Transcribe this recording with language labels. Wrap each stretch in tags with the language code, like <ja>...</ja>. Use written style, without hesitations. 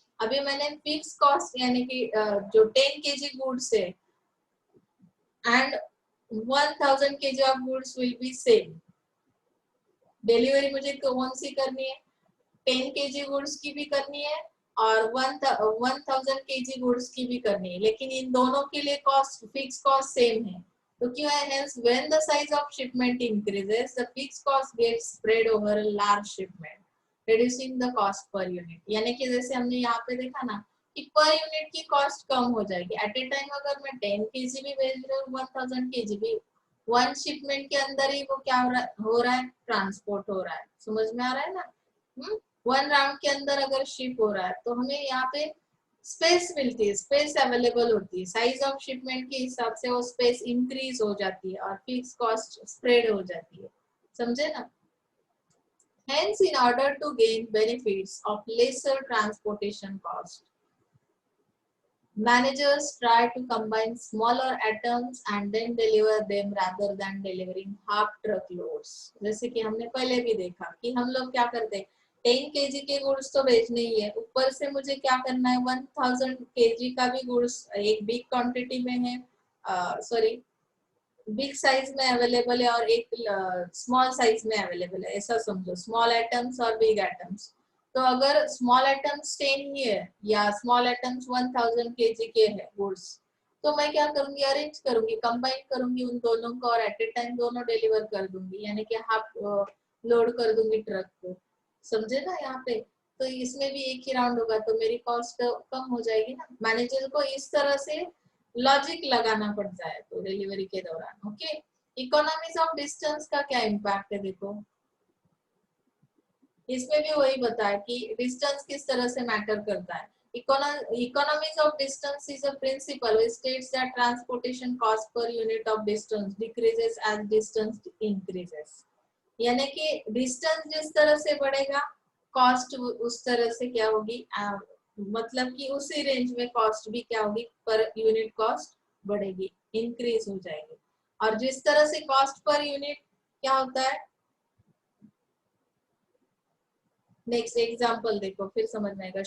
<hi>अभी मैंने fix cost यानी कि जो 10 kg गुड्स है</hi> <en>and 1000 kg of goods will be same,</en> <hi>delivery मुझे कौन सी करनी है, 10 kg गुड्स की भी करनी है और 1000 kg गुड्स की भी करनी है, लेकिन इन दोनों के लिए कॉस्ट फिक्स कॉस्ट सेम है। तो क्यों है,</hi> <en>hence when the size of shipment increases the fixed cost gets spread over a large shipment reducing the cost per unit।</en> <hi>यानी कि जैसे हमने यहाँ पे देखा ना कि पर यूनिट की कॉस्ट कम हो जाएगी। एट ए टाइम अगर मैं 10 kg भी भेज रही हूँ 1000 kg भी, वन शिपमेंट के अंदर ही वो क्या हो रहा है ट्रांसपोर्ट हो रहा है, समझ में आ रहा है ना। वन राउंड के अंदर अगर शिप हो रहा है तो हमें यहाँ पे स्पेस मिलती है, स्पेस अवेलेबल होती है, साइज ऑफ शिपमेंट के हिसाब से वो स्पेस इंक्रीज हो जाती है और फिक्स कॉस्ट स्प्रेड हो जाती है, समझे ना।</hi> <en>Hence, in order to gain benefits of lesser transportation cost, managers try to combine smaller items and then deliver them rather than delivering half truck loads।</en> <hi>जैसे कि हमने पहले भी देखा कि हम लोग क्या करते हैं, 10 kg के गुड्स तो बेचने ही है, ऊपर से मुझे क्या करना है 1000 kg का भी गुड्स एक बिग क्वांटिटी में है, सॉरी बिग साइज में अवेलेबल है और एक स्मॉल साइज में अवेलेबल है, ऐसा समझो, स्मॉल आइटम्स और बिग आइटम्स। तो अगर स्मॉल आइटम्स 10 ही है या स्मॉल आइटम्स 1000 kg के है गुड्स, तो मैं क्या करूंगी, अरेंज करूंगी, कंबाइन करूंगी उन दोनों को और एट ए टाइम दोनों डिलीवर कर दूंगी, यानी कि हाफ लोड कर दूंगी ट्रक को, समझे ना यहाँ पे। तो इसमें भी एक ही राउंड होगा तो मेरी कॉस्ट कम हो जाएगी ना। मैनेजर को इस तरह से लॉजिक लगाना पड़ता है तो डिलीवरी के दौरान। ओके, इकोनॉमीज ऑफ डिस्टेंस का क्या इम्पैक्ट है देखो, इसमें भी वही बताया कि डिस्टेंस किस तरह से मैटर करता है।</hi> <en>Economies of distance is a principle which states that transportation cost per unit of distance decreases as distance increases।</en> <hi>यानी कि डिस्टेंस जिस तरह से बढ़ेगा कॉस्ट उस तरह से क्या होगी, मतलब कि उसी रेंज में कॉस्ट भी क्या होगी, पर यूनिट कॉस्ट बढ़ेगी, इंक्रीज हो जाएगी। और जिस तरह से कॉस्ट पर यूनिट क्या होता है, नेक्स्ट एग्जांपल देखो फिर समझ में आएगा।</hi>